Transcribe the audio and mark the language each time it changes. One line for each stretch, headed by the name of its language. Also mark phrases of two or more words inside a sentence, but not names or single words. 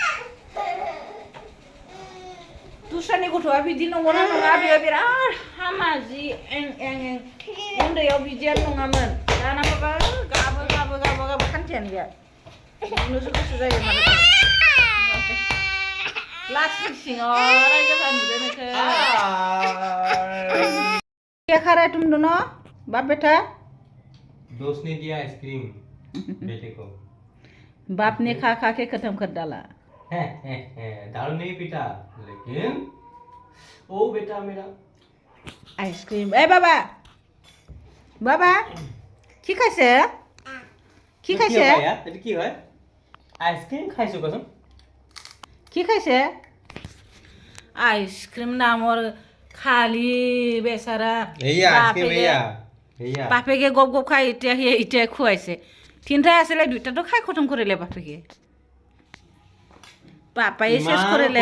Bodo: दस्रानि गथ'आ बिदि नंगौना नङा बेयो बिराद हामा जि एं उन्दैयाव बिदियानो नङामोन दाना बाबा गाबो खान्थियानो गैया नुनोसो गोसो जायो माने लास्टनि सिङाव रायजोफ्रा नुदों नोंखौ
Hindi: क्या खा रहा है तुम दोनों बाप बेटा दोस्त ने दिया आइसक्रीम बेटे को बाप ने खा के खत्म कर डाला दारू नहीं पीता लेकिन ओ बेटा मेरा आइसक्रीम ए बाबा
Assamese: কি খাইছে কি খাইছে এটা কি হয় আইসক্রিম খাইছো কসম কি খাইছে আইসক্রিম নামৰ খালি বেচারা বাপেকে গপ খাই এতিয়া খুৱাইছে তিনটা আছিলে দুইটাতো খাই খতম কৰিলে বাপেকে পাপাই শেষ কৰিলে